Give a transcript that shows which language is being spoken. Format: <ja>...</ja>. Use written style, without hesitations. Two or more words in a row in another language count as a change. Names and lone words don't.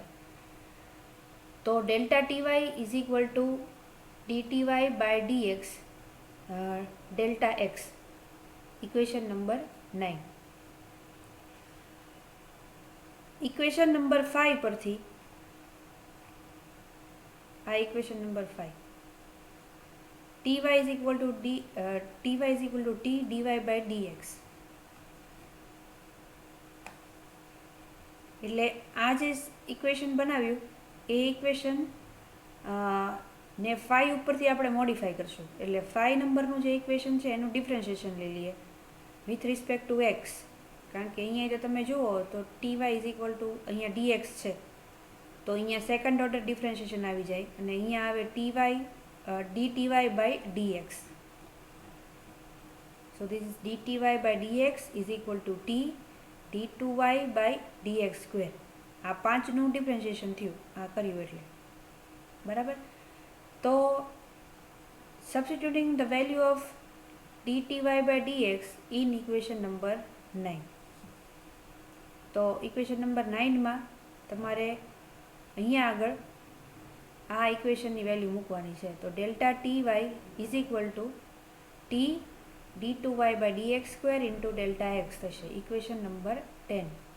<en>તો delta T y is equal to dT y by dx delta x, equation number 9. equation number 5</en> <gu>પરથી, આ</gu> <en>equation number 5, Ty is equal to Ty is equal to T dy by dx.</en> <gu>એટલે આ જે ઇક્વેશન બનાવ્યું એ ઇક્વેશન ને 5 ઉપરથી આપણે મોડિફાઈ કરશું. એટલે 5 નંબરનું જે ઇક્વેશન છે એનું ડિફરન્શિએશન લઈ લઈએ</gu> <en>with respect to x,</en> <gu>કારણ કે અહીંયા જો તમે જુઓ તો</gu> <en>Ty is equal to</en> <gu>અહીંયા dx છે, તો અહીંયા</gu> <en>second order differentiation</en> <gu>આવી જાય અને અહીંયા આવે</gu> <en>Ty dy by dx. So this is dy by dx is equal to t d2y by dx square.</en> <gu>આ 5નું ડિફરન્શિએશન થયું, આ કર્યું એટલે, બરાબર.</gu> <en>તો substituting the value of dy by dx in equation number 9.</en> <gu>તો</gu> <en>equation number</en> <gu>9માં તમારે અહીંયા આગળ આ ઇક્વેશનની વેલ્યુ મૂકવાની છે.</gu> <en>તો delta T y is equal to T d2 y by dx square into delta x થશે, equation number 10.</en>